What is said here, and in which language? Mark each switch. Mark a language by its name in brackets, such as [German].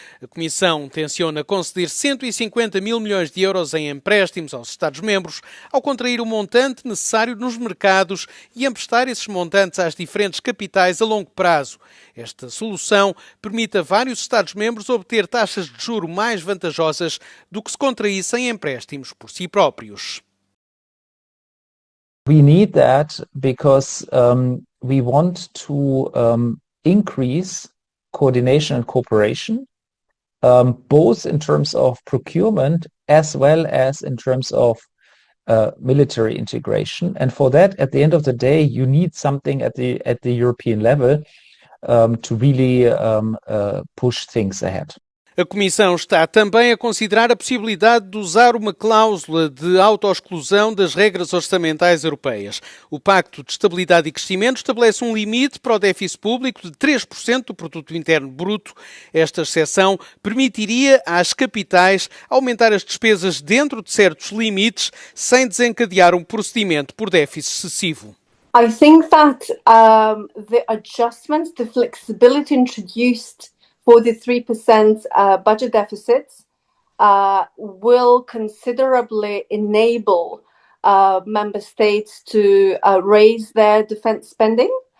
[Portuguese] A Comissão tenciona conceder 150 mil milhões de euros em empréstimos aos Estados-membros, ao contrair o montante necessário nos mercados e emprestar esses montantes às diferentes capitais a longo prazo. Esta solução permite a vários Estados-membros obter taxas de juro mais vantajosas do que se contraíssem empréstimos por si próprios. [English] We need that because we want to increase coordination and cooperation, both in terms of procurement as well as in terms of military integration. And for that, at the end of the day, you need something at the European level to really push things ahead. [Portuguese] A Comissão está também a considerar a possibilidade de usar uma cláusula de autoexclusão das regras orçamentais europeias. O Pacto de Estabilidade e Crescimento estabelece um limite para o déficit público de 3% do produto interno bruto. Esta exceção permitiria às capitais aumentar as despesas dentro de certos limites sem desencadear um procedimento por déficit excessivo. [English] I think that the adjustments, the flexibility introduced for the 3% budget deficits will considerably enable member states to raise their defence spending.